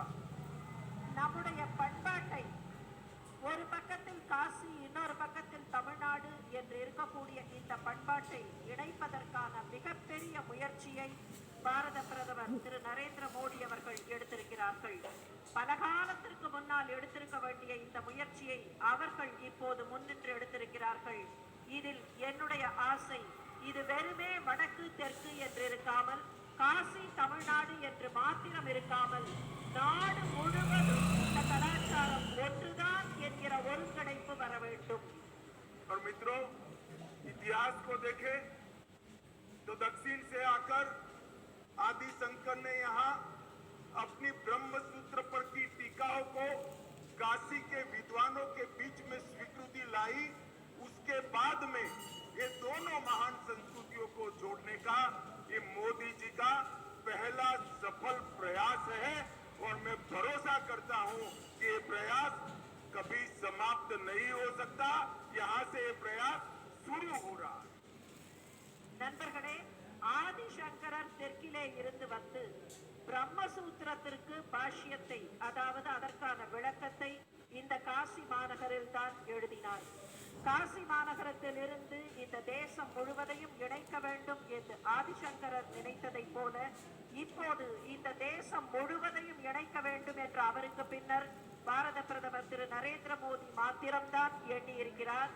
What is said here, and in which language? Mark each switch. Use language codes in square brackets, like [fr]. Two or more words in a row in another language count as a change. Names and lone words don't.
[ta] நம்முடைய பண்பாட்டை ஒரு பக்கத்தில் காசி, இன்னொரு பக்கத்தில் தமிழ்நாடு என்று இருக்கக்கூடிய இந்த பண்பாட்டை இணைப்பதற்கான மிகப்பெரிய முயற்சியை பாரத பிரதமர் திரு நரேந்திர மோடி அவர்கள் எடுத்திருக்கிறார்கள். பல காலத்திற்கு முன்னால் எடுத்திருக்க வேண்டிய இந்த முயற்சியை அவர்கள் இப்போது முன்னின்று எடுத்திருக்கிறார்கள். இதில் என்னுடைய ஆசை, இது வெறுமே வடக்கு தெற்கு என்று இருக்காமல், காசி தமிழ்நாடு என்று மாத்திரம் இருக்காமல், நாடு முழுவதும் இந்த கலாச்சாரம் ஒன்றுதான் என்கிற ஒருங்கிணைப்பு வர வேண்டும். [hi] और मित्रों, इतिहास को देखें तो दक्षिण से आकर आदि शंकर ने यहाँ अपनी ब्रह्म सूत्र पर की टीकाओं को काशी के विद्वानों के बीच में स्वीकृति लाई। उसके बाद में ये दोनों महान संस्कृतियों को जोड़ने का ये मोदी जी का पहला सफल प्रयास है और मैं भरोसा करता हूं कि ये प्रयास कभी समाप्त नहीं हो सकता। यहाँ से ये प्रयास शुरू हो रहा है। [ta] நண்பர்களே, ஆதிசங்கரர் தெற்கிலே இருந்து வந்து பிரம்மசூத்திரத்திற்கு பாஷ்யத்தை, அதாவது அதற்கான விளக்கத்தை இந்த காசி மாநகரில் தான் எழுதினார். காசி மாநகரத்தில் இருந்து இந்த தேசம் முழுவதையும் இணைக்க வேண்டும் என்று ஆதிசங்கரர் நினைத்ததை போல இப்போது இந்த தேசம் முழுவதையும் இணைக்க வேண்டும் என்று அவருக்கு பின்னர் பாரத பிரதமர் திரு நரேந்திர மோடி மாத்திரம்தான் எண்ணி இருக்கிறார்.